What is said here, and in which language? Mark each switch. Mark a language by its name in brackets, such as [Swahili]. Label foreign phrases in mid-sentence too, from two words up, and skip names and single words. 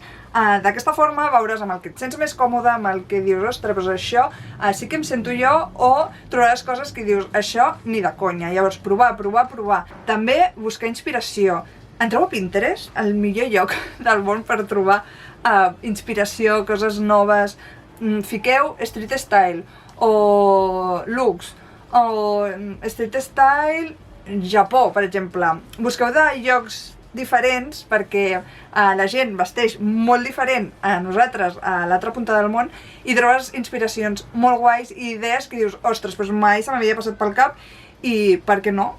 [Catalan] D'aquesta forma veuràs amb el que et sents més còmode, amb el que dius, ostres, però això sí que em sento jo, o trobaràs coses que dius, això ni de conya. Llavors, provar. També buscar inspiració. Entreu a Pinterest, el millor lloc del món per trobar inspiració, coses noves. Fiqueu [English] street style, [Catalan] o looks, o [English] street style [Catalan] Japó, per exemple. Busqueu de llocs diferents perquè la gent vesteix molt diferent a nosaltres a l'altra punta del món i trobes inspiracions molt guais i idees que dius, ostres, doncs mai se m'havia passat pel cap i per què no?